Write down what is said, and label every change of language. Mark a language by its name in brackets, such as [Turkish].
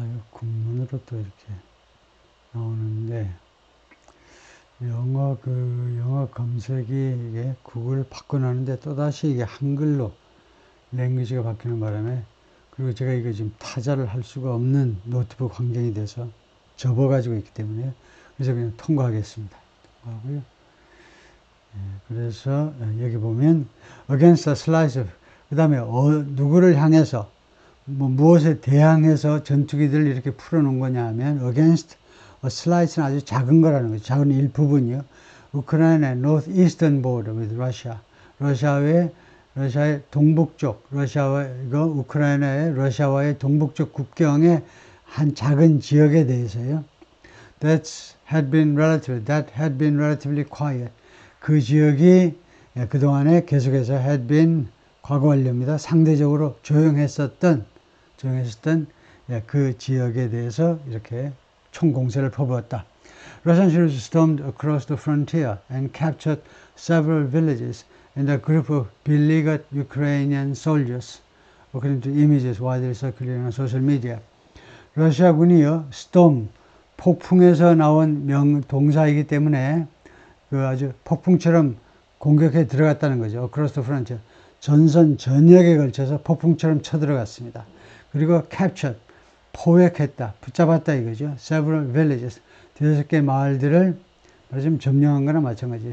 [Korean] 군문으로 또 이렇게 나오는데, 영어 검색이 이게 구글 바꿔놨는데 또다시 이게 한글로 랭귀지가 바뀌는 바람에, 그리고 제가 이거 지금 타자를 할 수가 없는 노트북 환경이 돼서 접어가지고 있기 때문에, 그래서 그냥 통과하겠습니다. 통과하고요. 그래서 여기 보면 against a slice of, 그 다음에 누구를 향해서, 무엇에 대항해서 전투기들을 이렇게 풀어놓은 거냐 하면, against a slice는 아주 작은 거라는 거죠. 작은 일부분이요. [English] 우크라이나의 northeastern border with Russia. [Korean] 러시아의 동북쪽, 우크라이나의 러시아와의 동북쪽 국경의 한 작은 지역에 대해서요. [English] that had been relatively quiet. [Korean] 그 지역이 그동안에 계속해서 had been 과거 완료입니다. 상대적으로 조용했었던 그 지역에 대해서 이렇게 총공세를 퍼부었다. [English] Russian troops stormed across the frontier and captured several villages and a group of beleaguered Ukrainian soldiers, according to images widely circulating on social media. [Korean] 러시아군이요, storm, 폭풍에서 나온 동사이기 때문에 그 아주 폭풍처럼 공격해 들어갔다는 거죠. [English] across the frontier. [Korean] 전선 전역에 걸쳐서 폭풍처럼 쳐들어갔습니다. 그리고 captured, 포획했다, 붙잡았다 이거죠. several villages, 5개 마을들을 말하자면 점령한 거나 마찬가지예요.